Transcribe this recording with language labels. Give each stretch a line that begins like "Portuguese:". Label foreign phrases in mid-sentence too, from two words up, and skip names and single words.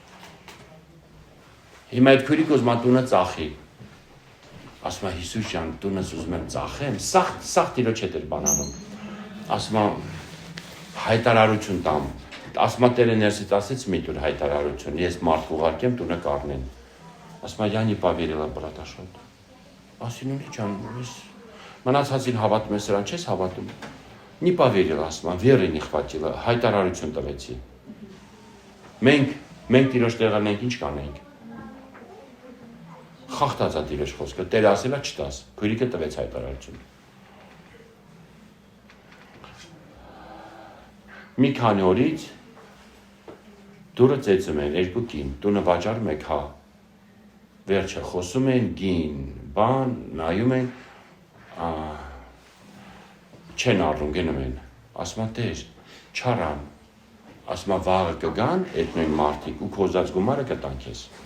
Armenian: Հիմա այդ քույրիկ ուզում է տունը ծախի։ Ասում է Հիսուս ջան, տունս ուզում եմ ծախեմ, սաղ Տիրոջ հետ էր բան անում։ Ասում է հայտարարություն տամ։ Ասում է Տերը ներսից ասեց մի տուր հայտարարություն, ես մարդ ուղարկեմ տունը կառնեն։ Ասում է
Russian: я не поверила, брат
Armenian: Աշոտ։ Ասին ունի ջան, ես մնացածին հավատում ես, սրան չես հավատում։
Russian: Не поверила,
Armenian: ասում է, վերը
Russian: не хватило,
Armenian: հայտարարություն տվեցի։ Մենք Տիրոջ տեղանենք ինչ կանենք։ խախտած է Տիրոջ խոսքը, Տերը ասել է չտաս, քույրիկը տվեց հայտարարություն։ Մի քանի օրից դուրը ծեծում են երկու կին, տունը վաճառում եք հա։ Վերջը խոսում են գին, բան, նայում են, չեն առնում, գնում են, ասում են Տեր, չարան, ասում են վաղը կգան, այդ նույն մարդիկ ու քոզած գումարը կտան քեզ։